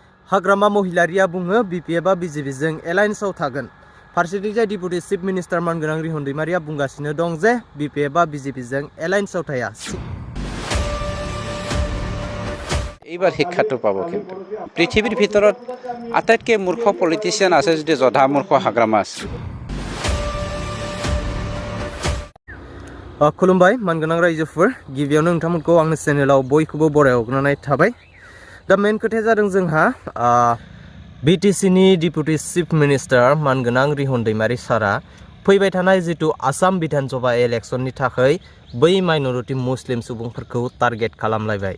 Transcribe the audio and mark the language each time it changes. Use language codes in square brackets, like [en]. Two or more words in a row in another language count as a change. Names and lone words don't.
[brx] हाग्रामा महिलारिया बुङो बिपिएफआ बिजेपिजों एलायन्सआव थागोन। फारसेथिंजाय [en] deputy chief minister [brx] मानगोनां रिहन दैमारिया बुंगासिनो दं जे बिपिएफआ बिजेपिजों एलायन्सआव थाया। [as] এইবাৰ শিক্ষাটো পাব কিন্তু পৃথিৱীৰ ভিতৰত আটাইতকৈ মূৰ্খ পলিটিচিয়ান আছে যদি জধা মূৰ্খ হাগ্ৰামা আছে। [brx] खुलुमबाय मानगोनां रायजोफोर, गिबियावनो नोंथांमोनखौ आंनि चेनेलाव बयखौबो बरायहरग्रोनाय थाबाय। दा मेन खोथाया जादों जोंहा बिटिसिनि [en] deputy chief minister [brx] मानगोनां रिहन दैमारि सारा फैबाय थानाय जितु आसाम विधानसभा इलेक्शननि थाखाय बै [en] minority Muslim [brx] सुबुंफोरखौ टारगेट खालामलायबाय।